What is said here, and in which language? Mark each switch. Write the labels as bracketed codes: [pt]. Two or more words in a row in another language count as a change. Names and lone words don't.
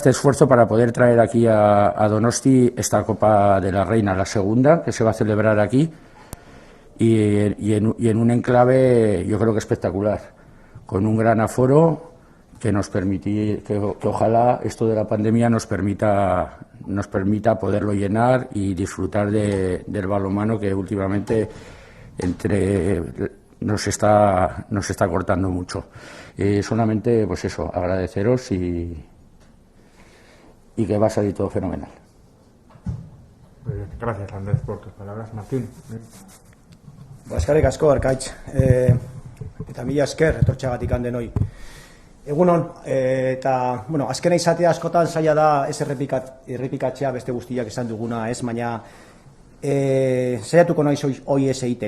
[es] este esfuerzo para poder traer aquí a Donosti esta Copa de la Reina, la segunda, que se va a celebrar aquí y en un enclave yo creo que espectacular, con un gran aforo que nos permite, que ojalá esto de la pandemia nos permita poderlo llenar y disfrutar del balonmano que últimamente nos está cortando mucho. Solamente pues eso, agradeceros y que va a salir todo fenomenal. Gracias, Andrés, por tus palabras. Martín. [eu] Eskerrik asko, Arkaitz. Eta mila esker etortxagatik denoi. Egunon, eta, azkena izatea askotan zaila da ez errepikatzea beste guztiak esan duguna, ez, baina saiatuko naiz hoi ez egiten.